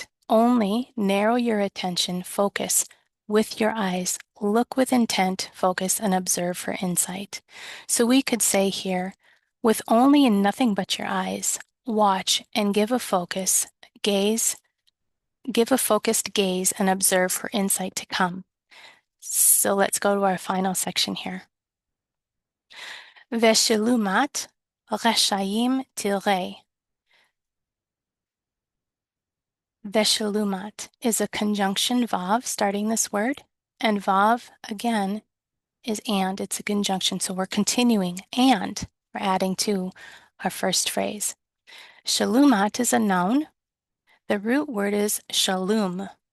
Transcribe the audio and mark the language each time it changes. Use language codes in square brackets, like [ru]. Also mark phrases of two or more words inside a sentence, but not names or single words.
[en] Only narrow your attention, focus with your eyes, look with intent, focus, and observe for insight. So we could say here, with only and nothing but your eyes, watch and give a focus, gaze, give a focused gaze and observe for insight to come. So let's go to our final section here. [he] ושלמת רשעים תראה. [en] Veshilumat is a conjunction vav starting this word, and vav again is and, it's a conjunction, so we're continuing and we're adding to our first phrase. Shalumat is a noun. The root word is shalom.